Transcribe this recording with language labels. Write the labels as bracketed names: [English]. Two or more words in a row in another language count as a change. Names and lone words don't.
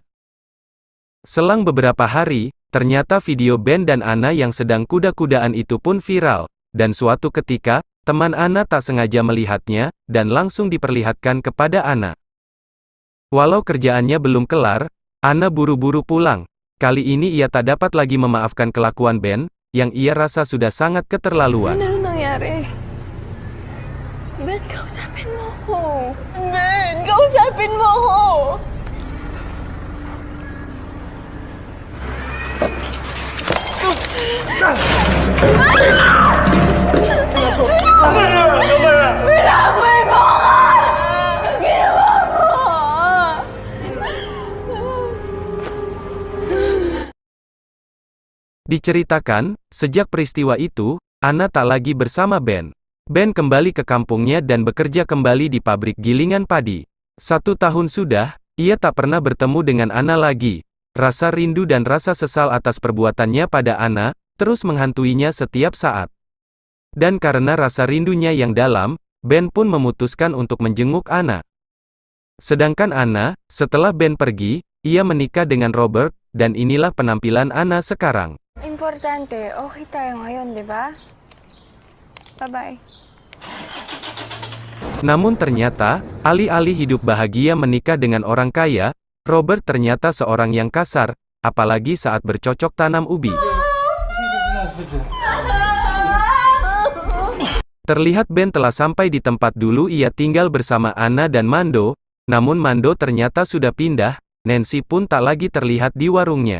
[Indonesian] Selang beberapa hari, ternyata video Ben dan Anna yang sedang kuda-kudaan itu pun viral, dan suatu ketika, teman Anna tak sengaja melihatnya, dan langsung diperlihatkan kepada Anna. Walau kerjaannya belum kelar, Anna buru-buru pulang. Kali ini ia tak dapat lagi memaafkan kelakuan Ben, yang ia rasa sudah sangat keterlaluan. [Filipino] Ano nangyari? Ben, kausapin mo ko. Ben, kausapin mo ko. Binaboy mo ka! Ginawa mo! [Indonesian] Diceritakan, sejak peristiwa itu, Anna tak lagi bersama Ben. Ben kembali ke kampungnya dan bekerja kembali di pabrik gilingan padi. 1 tahun sudah, ia tak pernah bertemu dengan Anna lagi. Rasa rindu dan rasa sesal atas perbuatannya pada Anna, terus menghantuinya setiap saat. Dan karena rasa rindunya yang dalam, Ben pun memutuskan untuk menjenguk Anna. Sedangkan Anna, setelah Ben pergi, ia menikah dengan Robert, dan inilah penampilan Anna sekarang. [Filipino] Importante, okay tayo ngayon, di ba? [English] Bye-bye. [Indonesian] Namun ternyata, alih-alih hidup bahagia menikah dengan orang kaya, Robert ternyata seorang yang kasar, apalagi saat bercocok tanam ubi. Terlihat Ben telah sampai di tempat dulu ia tinggal bersama Anna dan Mando, namun Mando ternyata sudah pindah, Nancy pun tak lagi terlihat di warungnya.